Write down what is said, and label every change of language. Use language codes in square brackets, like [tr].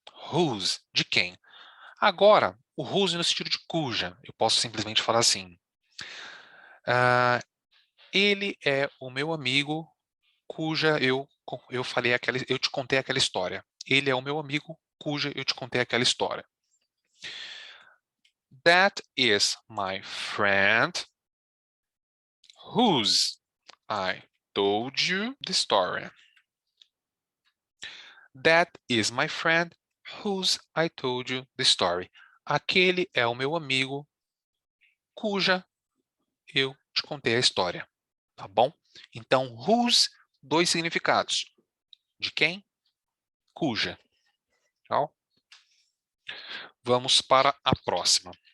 [pt] Whose, de quem? Agora, o whose no sentido de cuja. Eu posso simplesmente falar assim. Ele é o meu amigo cuja eu falei eu te contei aquela história. Ele é o meu amigo cuja eu te contei aquela história. [en] That is my friend whose I told you the story. That is my friend whose I told you the story. [pt] Aquele é o meu amigo cuja eu te contei a história. Tá bom? Então, whose, dois significados. De quem? Cuja. Tá? Vamos para a próxima.